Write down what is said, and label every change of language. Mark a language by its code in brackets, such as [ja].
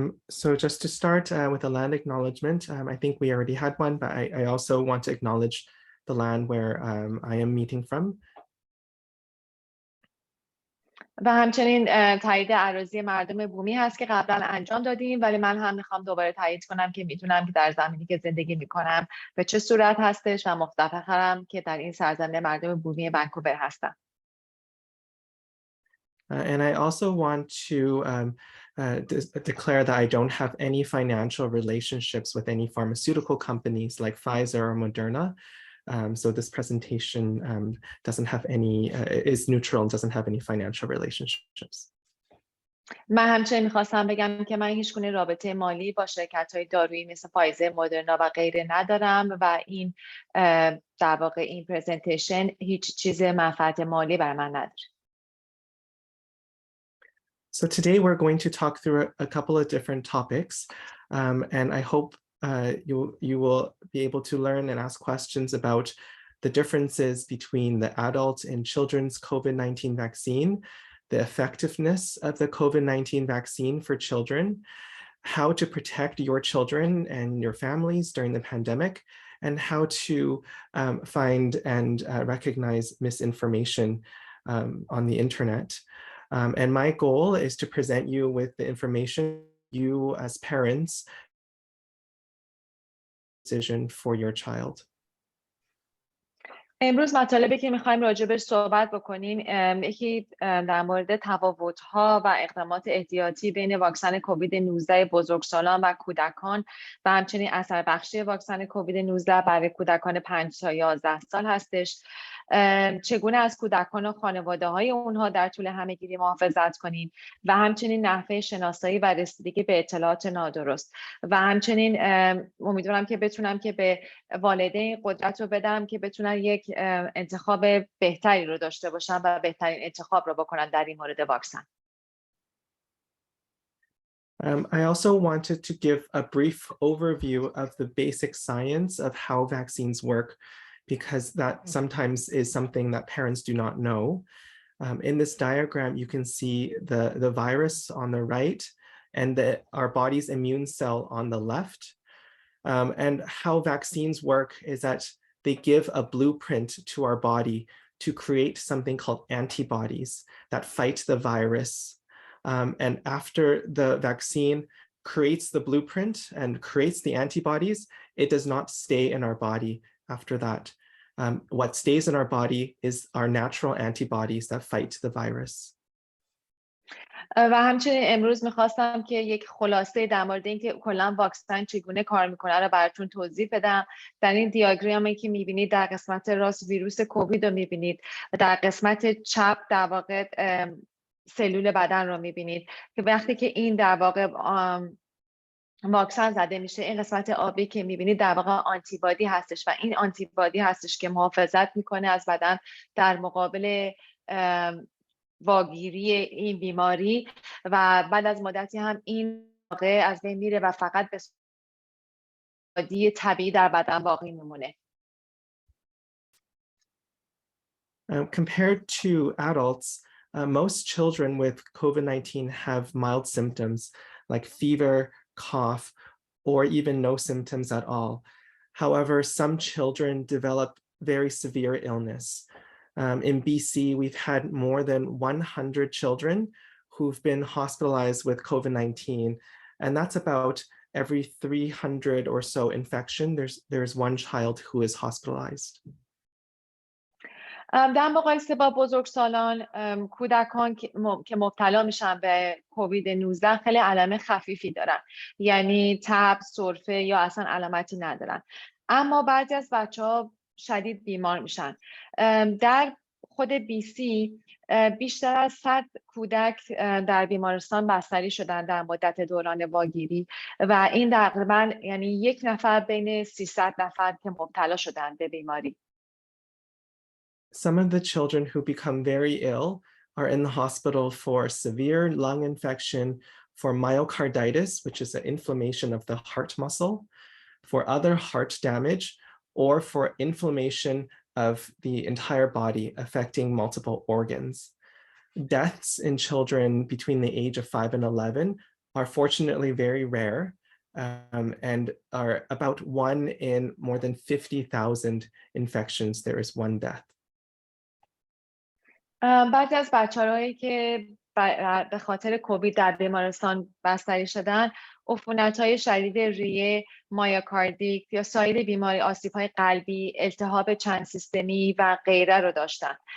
[en] So just to start with a land acknowledgement, I think we already had one, but I also want to acknowledge the land where I am meeting from. [fa] و همچنین تایید اراضی مردم بومی هست که قبلا انجام دادیم، ولی من هم میخوام دوباره تایید کنم که میتونم که در زمینی که زندگی میکنم به چه صورت هستش و مفتخرم که در این سرزمین مردم بومی ونکوور هستم. [en] And I also want to declare that I don't have any financial relationships with any pharmaceutical companies like Pfizer or Moderna. So this presentation doesn't have any, is neutral and doesn't have any financial relationships. [fa] من همچنین میخواستم بگم که من هیچ گونه رابطه مالی با شرکت‌های دارویی مثل فایزر، مدرنا و غیره ندارم و این در واقع این پرزنتیشن هیچ چیز منفعت مالی بر من نداره. [en] So today we're going to talk through a couple of different topics, and I hope you will be able to learn and ask questions about the differences between the adult and children's COVID-19 vaccine, the effectiveness of the COVID-19 vaccine for children, how to protect your children and your families during the pandemic, and how to find and recognize misinformation on the internet. And my goal is to present you with the information you as parents decision for your child. [fa] امروز مطالبی که می‌خوایم راجعش صحبت بکنیم یکی در مورد تفاوت‌ها و اقدامات احتیاطی بین واکسن کووید 19 بزرگسالان و کودکان و همچنین اثر بخشی واکسن کووید 19 برای کودکان 5 تا 11 سال هستش. چگونه از کودکان و خانواده های اونها در طول همهگیری محافظت کنیم و همچنین نحوه شناسایی و رسیدگی به اطلاعات نادرست و همچنین امیدوارم که بتونم که به والدین قدرت رو بدم که بتونن یک انتخاب بهتری رو داشته باشن و بهترین انتخاب رو بکنن در این مورد واکسن. [en] I also wanted to give a brief overview of the basic science of how vaccines work, because that sometimes is something that parents do not know. In this diagram, you can see the virus on the right and our body's immune cell on the left. And how vaccines work is that they give a blueprint to our body to create something called antibodies that fight the virus. And after the vaccine creates the blueprint and creates the antibodies, it does not stay in our body after that. What stays in our body is our natural antibodies that fight the virus. [fa] و همچنین امروز میخواستم که یک خلاصه در مورد اینکه کلا واکسن چگونه کار میکنه رو براتون توضیح بدم. در این دیاگرامی که میبینید در قسمت راست ویروس کووید رو میبینید و در قسمت چپ در واقع سلول بدن رو میبینید که وقتی که این در واقع واکسن زده میشه، این قسمت آبی که میبینید در واقع آنتیبادی هستش و این آنتیبادی هستش که محافظت میکنه از بدن در مقابل واگیری این بیماری و بعد از مدتی هم این واقع از بین میره و فقط به صورت طبیعی در بدن باقی میمونه. [en] Compared to adults, most children with COVID-19 have mild symptoms like fever, cough, or even no symptoms at all. However, some children develop very severe illness. In BC, we've had more than 100 children who've been hospitalized with COVID-19, and that's about every 300 or so infection, there's one child who is hospitalized. [fa] در مقایسه با بزرگسالان، کودکان که مبتلا میشن به کووید 19 خیلی علائم خفیفی دارن، یعنی تب، سرفه یا اصلا علامتی ندارن. اما بعضی از بچه‌ها شدید بیمار میشن. در خود BC بیشتر از 100 کودک در بیمارستان بستری شدن در مدت دوران واگیری و این تقریبا یعنی یک نفر بین 300 نفر که مبتلا شدن به بیماری. [en] Some of the children who become very ill are in the hospital for severe lung infection, for myocarditis, which is an inflammation of the heart muscle, for other heart damage, or for inflammation of the entire body affecting multiple organs. Deaths in children between the age of 5 and 11 are fortunately very rare and are about 1 in more than 50,000 infections, there is one death. [fa] بعضی از بچه‌هایی که به خاطر کووید در بیمارستان بستری شدن، عفونت‌های شدید ریه، مایوکاردیت یا سایر بیماری، آسیب‌های قلبی، التهاب چند سیستمی و غیره رو داشتن.